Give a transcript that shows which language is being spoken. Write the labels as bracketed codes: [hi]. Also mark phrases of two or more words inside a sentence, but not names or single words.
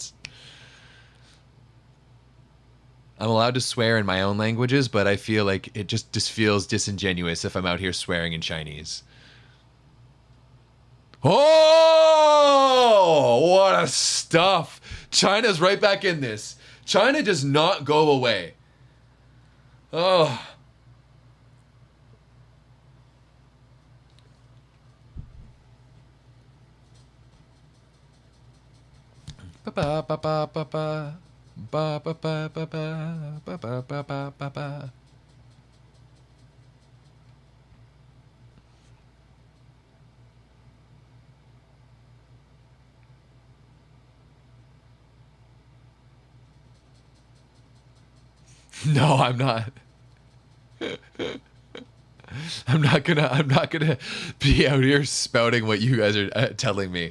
[en] I'm allowed to swear in my own languages, but I feel like it just feels disingenuous if I'm out here swearing in Chinese. Oh, what a stuff. China's right back in this. China does not go away. Oh. Ba ba ba ba ba ba. Ba ba ba ba ba ba ba ba ba ba ba. No, I'm not. I'm not gonna be out here spouting what you guys are telling me.